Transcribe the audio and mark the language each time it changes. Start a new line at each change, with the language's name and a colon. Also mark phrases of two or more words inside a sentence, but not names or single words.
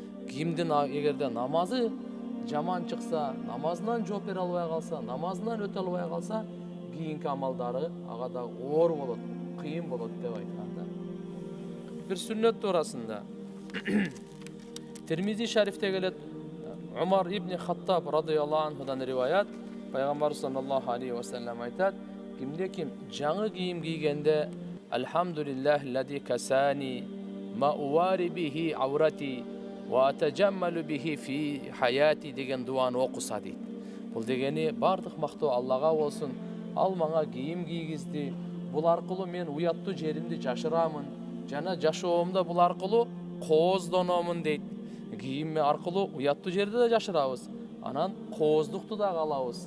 Kyrgyz: кимдин эгерде намазы жаман чыкса, намазынан жооп бере албай калса, намазынан өтө албай калса, кийинки амалдары ага да оор болот, кыйын болот деп айткан да. Бир сүннөт туурасында Тирмизи шарифте келет, Умар ибн Хаттаб
Arabic: رضي الله عنه
Kyrgyz: риваят, пайгамбар
Arabic: صلى الله عليه وسلم
Kyrgyz: айтат, кимде ким жаңы кийим кийгенде
Arabic: الحمد لله الذي كساني ما أواري به عورتي وأتجمل به في حياتي
Kyrgyz: деген дуаны окуса дейт. Бул дегени бардык мактоо Аллага болсун. Ал мага кийим кийгизди. Бул аркылуу мен уяттуу жеримди жашырамын. Жана жашоомдо бул аркылуу кооздономун дейт. Кийим аркылуу уяттуу жерде да жашырабыз. Анан кооздукту да калабыз.